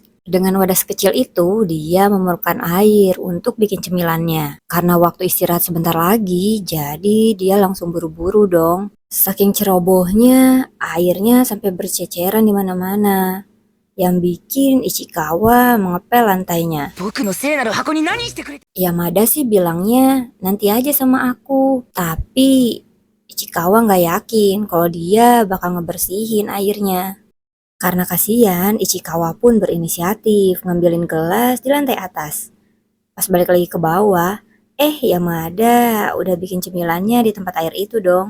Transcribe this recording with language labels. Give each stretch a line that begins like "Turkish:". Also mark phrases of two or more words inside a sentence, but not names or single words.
Indonesian: Dengan wadah sekecil itu, dia memerlukan air untuk bikin cemilannya. Karena waktu istirahat sebentar lagi, jadi dia langsung buru-buru dong. Saking cerobohnya, airnya sampai berceceran di mana-mana. Yang bikin Ichikawa mengepel lantainya.
Japanese: 僕の聖なる箱に何してくれた。
Indonesian: Yamada sih bilangnya nanti aja sama aku. Tapi Ichikawa nggak yakin kalau dia bakal ngebersihin airnya. Karena kasihan, Ichikawa pun berinisiatif ngambilin gelas di lantai atas. Pas balik lagi ke bawah, Yamada udah bikin cemilannya di tempat air itu dong.